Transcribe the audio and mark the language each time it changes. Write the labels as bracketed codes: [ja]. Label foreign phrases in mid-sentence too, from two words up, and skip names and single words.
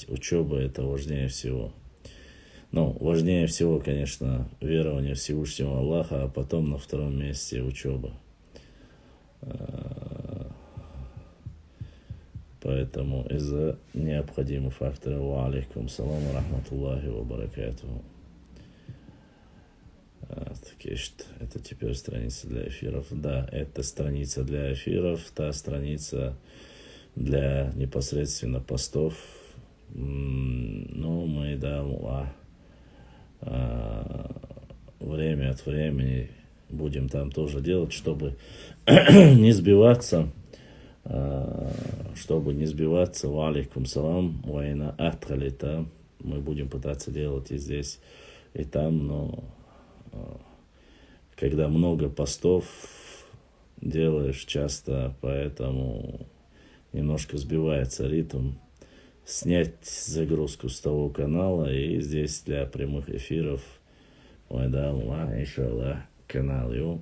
[ru] Учеба это важнее всего. Ну, важнее всего, конечно, верование Всевышнего Аллаха, а потом на втором месте учеба. Поэтому из-за необходимых факторов. [ar] وعليكم السلام ورحمة الله وبركاته. [ru] Это теперь страница для эфиров. Да, это страница для эфиров, та страница для непосредственно постов. Ну, мы, да, время от времени будем там тоже делать, чтобы не сбиваться. [ar] وعليكم السلام, вайна атхалита. [ru] Мы будем пытаться делать и здесь, и там, но когда много постов делаешь часто, поэтому немножко сбивается ритм. Снять загрузку с того канала и здесь для прямых эфиров канал.